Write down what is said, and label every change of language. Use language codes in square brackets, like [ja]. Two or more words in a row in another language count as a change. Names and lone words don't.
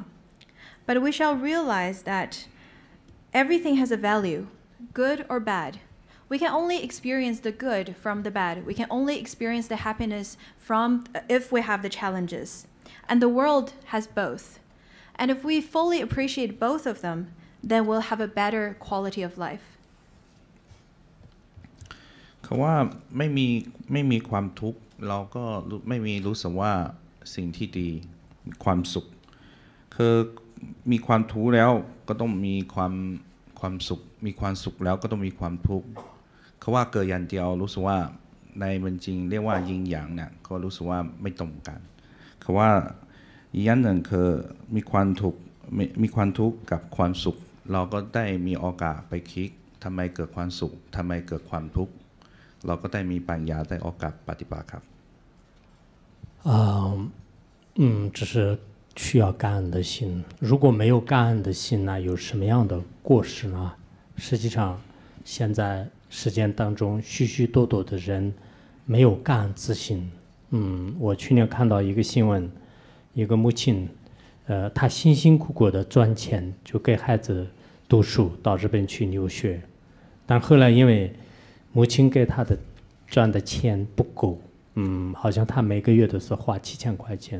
[en] But we shall realize that everything has a value, good or bad. We can only experience the good from the bad. We can only experience the happiness from if we have the challenges. And the world has both. And if we fully appreciate both of them, then we'll have a better quality of life. [th] เขาว่าไม่มีความทุกข์เราก็ไม่มีรู้สึกว่าสิ่งที่ดีความสุขคือมีความทุกข์แล้ว ก็ต้องมีความสุขมีความสุขแล้วก็ต้องมีความทุกข์เขาว่าเกิดอย่างเดียวรู้สึกว่าในมันจริงเรียกว่ายิงหยางเนี่ยก็รู้สึกว่าไม่ตรงกันเขาว่าอีกอย่างหนึ่งคือมีความทุกข์กับความสุขเราก็ได้มีโอกาสไปคิดทำไมเกิดความสุขทำไมเกิดความทุกข์เราก็ได้มีปัญญาได้โอกาสปฏิบัติครับ [zh] 这是需要感恩的心。如果没有感恩的心呢，有什么样的过失呢？实际上，现在实践当中许许多多的人没有感恩之心。我去年看到一个新闻，一个母亲，她辛辛苦苦的赚钱，就给孩子读书，到日本去留学，但后来因为母亲给她的赚的钱不够，好像她每个月都是花7000块钱。